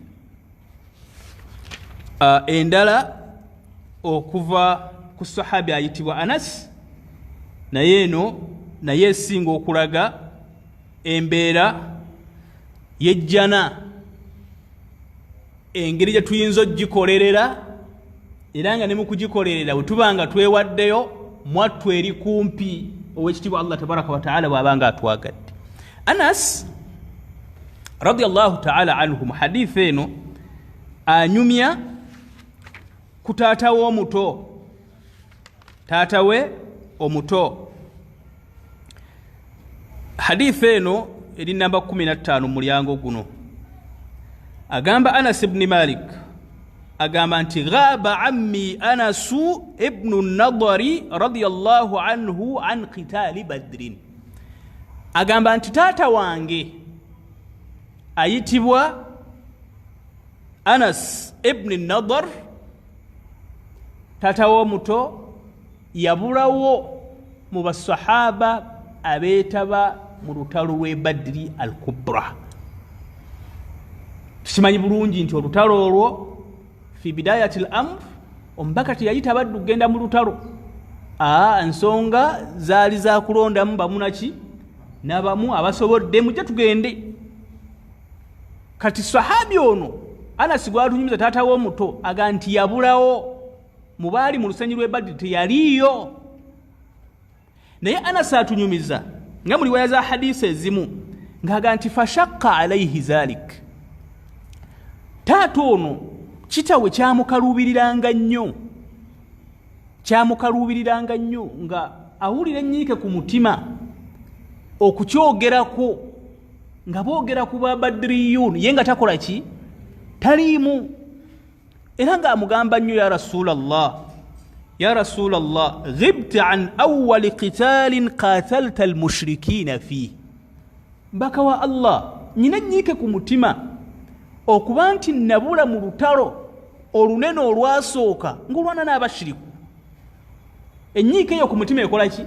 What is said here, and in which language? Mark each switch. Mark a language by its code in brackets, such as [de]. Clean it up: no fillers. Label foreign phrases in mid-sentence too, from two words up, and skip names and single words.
[lg] endala okuva ku sahabi ayitibwa Anas naye eno naye esinga okulaga embeera yejjana engeri gye tuyinza ogikolerera era nga ne mu kugikolerera bwe tubanga twewaddeyo mwattu eri kumpi ow'ekitiibwa [ar] الله تبارك وتعالى [lg] bw'abanga atwagadde. Anas [ar] رضي الله تعالى عنه [lg] mu hadith eno anyumya ku taata we omuto. Hadith eno eri namba 15 mu mulyango guno. Agamba Anas ibn Malik agamba nti [ar] غاب عمي أنس بن النضر رضي الله عنه عن قتال بدر. [lg] Agamba nti taata wange ayitibwa Anas ibn an-Nadr, taata w'omuto yabulawo mu basahaba abeetaba mu lutalo lw'e Badri al-Kubra. Tukimanyi bulungi nti olutalo olwo [ar] في بداية الأمر [lg] omubaka teyayita baddu kugenda mu lutalo, ensonga zaali za kulondamu bamunaki nabamu abasobodde mujje tugende. Kati sahabi ono Anasi gwatunyumiza taata w'omuto aga nti yabulawo mu baali mu lusenyi lw'e Badiri teyaliyo. Naye Anasi atunyumiza nga mu riwaya za hadisi ezimu ng'aga nti [ar] فشق عليه ذلك. [lg] Taata ono kitawe kyamukaluubiriranga nnyo nga awulira ennyiike ku mutima okukyogerako nga boogera ku Babadiriyuun ye nga takola ki taliimu. Era ng'amugamba nnyo [ar] يا رسول الله غبت عن أول قتال قاتلت المشركين فيه. [lg] Mbaka wa Allah nyina nnyiike ku mutima okuba nti nabula mu lutalo olunene olwasooka ng'olwana n'abashiriku. Ennyiike eyo ku mutima ekola ki?